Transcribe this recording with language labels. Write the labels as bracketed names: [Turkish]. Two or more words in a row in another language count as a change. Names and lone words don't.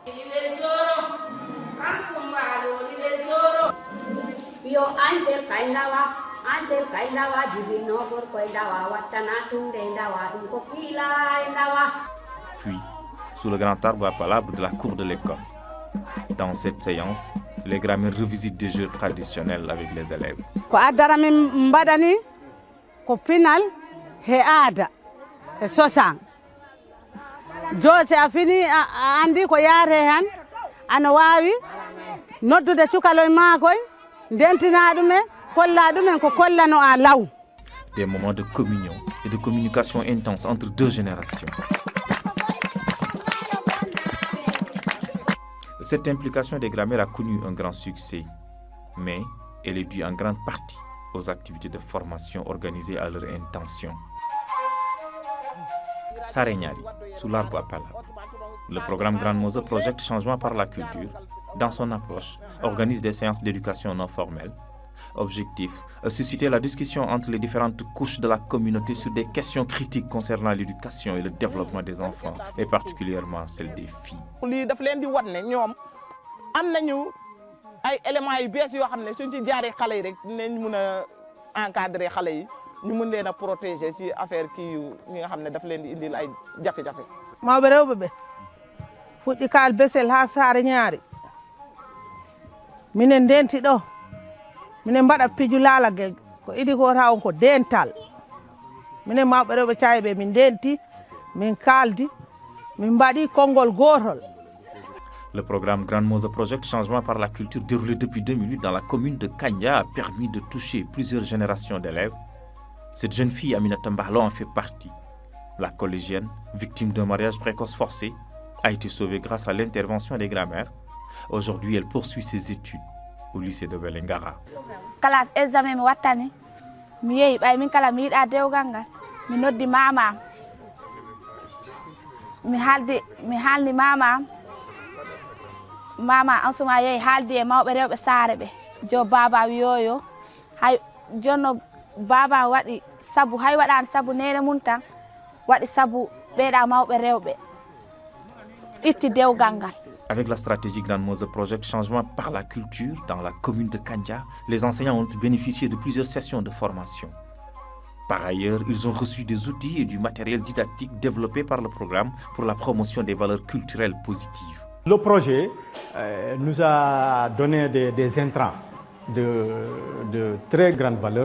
[French] Puis, sous le grand arbre à palabres de la cour de l'école. Dans cette séance, les grands-mères revisitent des jeux traditionnels avec les élèves. [Fula] Ko addara min mbaɗani ko pinal he aada e sosan joosi a fini a andi ko yaare han ana wawi noddude cukaloy maakoy ndentina ɗumen kolla ɗumen ko kollano a law. [French] Des moments de communion et de communication intense entre deux générations. Cette implication des grands-mères a connu un grand succès, mais elle est due en grande partie aux activités de formation organisées à leur intention. Sarenyari, sous l'arbre à palabres. Le programme Grand Mose Project Changement par la culture, dans son approche, organise des séances d'éducation non formelle. Objectif, susciter la discussion entre les différentes couches de la communauté sur des questions critiques concernant l'éducation et le développement des enfants, et particulièrement celle des filles. [Wolof] ay éléments yu bees yoo xam ne suñ ci jaaree xale yi rek dinañ mun a encadrer xale yi ñu mun leen a protéger ci affaire kii yu ñi nga xam ne daf leen di indil ay jafe-jafe. [Fula] mawɓe rewɓe ɓe fuɗɗi kaal besel ha saare ñaari minen ndenti ɗo minen mbaɗa piju laalagel ko idi ko taw ko dental minen mawɓe rewɓe caayi ɓe min ndenti min kaaldi min mbaɗi konngol gootol. [French] Le programme Grand Mose Project Changement par la culture déroulé depuis 2008 dans la commune de Kandja a permis de toucher plusieurs générations d'élèves. Cette jeune fille, Aminata Mbahlo, en fait partie. La collégienne, victime d'un mariage précoce forcé, a été sauvée grâce à l'intervention des grands-mères. Aujourd'hui, elle poursuit ses études au lycée de Vélingara. [Fula] Kala examen mi wattani mi yehi ɓay min kala mi yiɗa dewgal ngal mi noddi mamam mi haalni mamam mama an suma yehi haaldi e mawɓe rewɓe saare ɓe jo baba wiyoyo hay jonno baba waɗi sabu hay waɗani sabu nene mum tan waɗi sabu ɓeeɗa mawɓe rewɓe itti dewgal ngal. [French] Avec la stratégie Grand Mose Project Changement par la culture dans la commune de Kandja, les enseignants ont bénéficié de plusieurs sessions de formation. Par ailleurs, ils ont reçu des outils et du matériel didactique développé par le programme pour la promotion des valeurs culturelles positives. Le projet nous a donné des intrants de très grande valeur.